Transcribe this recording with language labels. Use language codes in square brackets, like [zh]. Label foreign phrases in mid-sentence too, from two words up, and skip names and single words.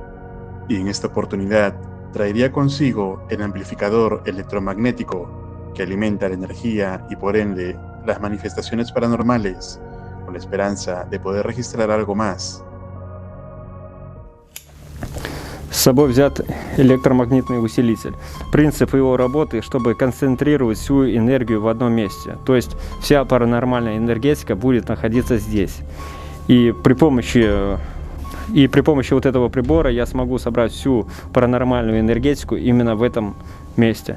[es] Y en esta oportunidad traería consigo el amplificador electromagnético que alimenta la energía y por ende las manifestaciones paranormales, con la esperanza de poder registrar algo más. [ru] С собой взят электромагнитный усилитель. Принцип его работы, чтобы концентрировать всю энергию в одном месте. То есть вся паранормальная энергетика будет находиться здесь. И при помощи вот этого прибора я смогу собрать всю паранормальную энергетику именно в этом месте.